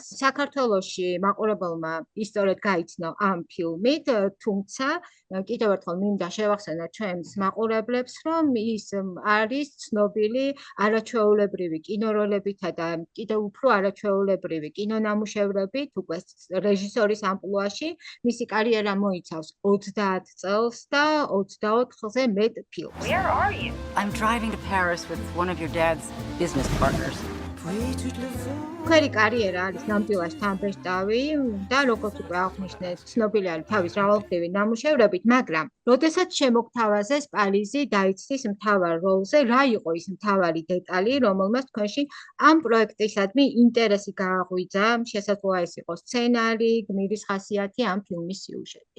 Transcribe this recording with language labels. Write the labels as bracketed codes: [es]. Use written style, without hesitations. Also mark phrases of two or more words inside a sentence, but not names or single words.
[ka] საქართველოში მაყურებელმა ისტორიად გაიცნო ამ ფილმით, თუმცა კიდევ ერთხელ მინდა შევახსენო ჩვენს მაყურებლებს, რომ ის არის ცნობილი არაჩვეულებრივი კინოროლებითა და კიდევ უფრო არაჩვეულებრივი კინონამუშევრებით, უკვე რეჟისორის ამპლუაში. მისი კარიერა მოიცავს 30 წელს და 24-ზე მეტ ფილმს. [en] Where are you? I'm driving to Paris with one of your dad's business partners. [ka] Քერი კარიერა არის ნამდვილად თანბეჭდავი და როგორც უკვე აღნიშნეთ, ცნობილი არის თავის მრავალმხრივი ნამუშევრებით, მაგრამ როდესაც შემოგთავაზეს პარიზი დაიცდის მთავარ როლზე, რა იყო ის მთავარი დეტალი, რომელმაც თქვენში ამ პროექტისადმი ინტერესი გააღვიძა, შესაძლოა ეს იყოს სცენარი, გმირის ხასიათი, ამ ფილმის სიუჟეტი.